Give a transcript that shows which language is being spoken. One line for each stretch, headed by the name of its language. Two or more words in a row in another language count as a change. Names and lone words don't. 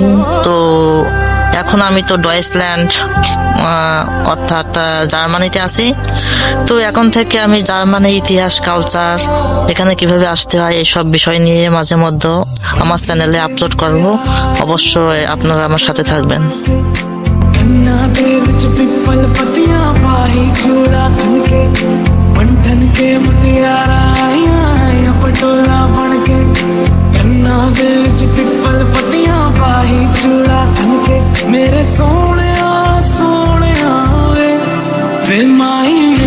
Bangla: তো এখন আমি তো ডয়েচল্যান্ড অর্থাৎ জার্মানিতে আছি। তো এখন থেকে আমি জার্মানির ইতিহাস, কালচার, এখানে কিভাবে আসতে হয় এইসব বিষয় নিয়ে মাঝে মধ্যে আমার চ্যানেলে আপলোড করব। অবশ্যই আপনারা আমার সাথে থাকবেন।
Punjabi: ਗੰਨਾ ਦੇ ਵਿਚ ਪਿੱਪਲ ਪੱਤੀਆਂ ਪਾਹੀ ਚੂੜਾ ਥਣਕੇ ਬੰਧਨ ਕੇ ਮੁਟਿਆਰਾਂ ਆਈਆਂ ਆਈਆਂ ਪਟੋਲਾ ਬਣਕੇ ਗੰਨਾ ਦੇ ਵਿਚ ਪਿੱਪਲ ਪੱਤੀਆਂ ਪਾਹੀ ਚੂੜਾ ਥਣਕੇ ਮੇਰੇ ਸੋਣੇ ਵੇ ਮਾਹੀ